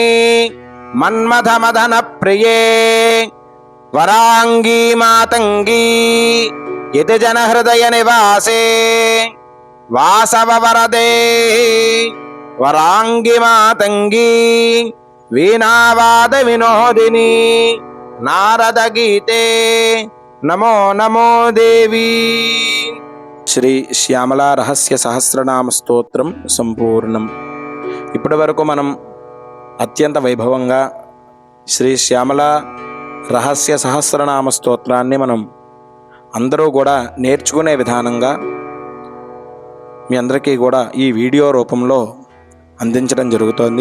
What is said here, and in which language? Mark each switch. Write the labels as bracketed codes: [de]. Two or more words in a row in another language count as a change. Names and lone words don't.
[sa] मन्मथमदन प्रिये वरांगी मातंगी यति जन हृदय निवासे वासव वरदे वरांगी मातंगी वीणावाद विनोदिनी नारद गीते नमो नमो देवी। श्री श्यामला रहस्य सहस्रनाम स्तोत्रम संपूर्णम। [te] इప్పటి వరకు మనం అత్యంత వైభవంగా శ్రీ శ్యామల రహస్య సహస్రనామ స్తోత్రాన్ని మనం అందరూ కూడా నేర్చుకునే విధానంగా మీ అందరికీ కూడా ఈ వీడియో రూపంలో అందించడం జరుగుతోంది.